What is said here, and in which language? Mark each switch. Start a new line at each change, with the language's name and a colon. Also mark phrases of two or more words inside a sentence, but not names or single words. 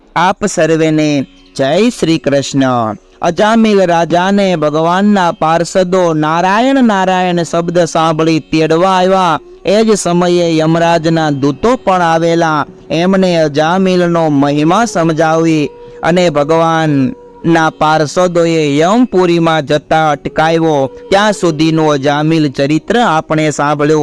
Gujarati: આપ સર્વેને જય શ્રી કૃષ્ણ। અજામિલ રાજાને ભગવાનના પાર્ષદો નારાયણ નારાયણ શબ્દ સાંભળી તેડવા આવ્યા। એ જ સમયે યમરાજના દૂતો પણ આવેલા। એમણે અજામિલનો મહિમા સમજાવી અને ભગવાનના પાર્ષદોએ યમપુરીમાં જતા અટકાવ્યો। ત્યાં સુધીનું અજામિલ ચરિત્ર આપણે સાંભળ્યું।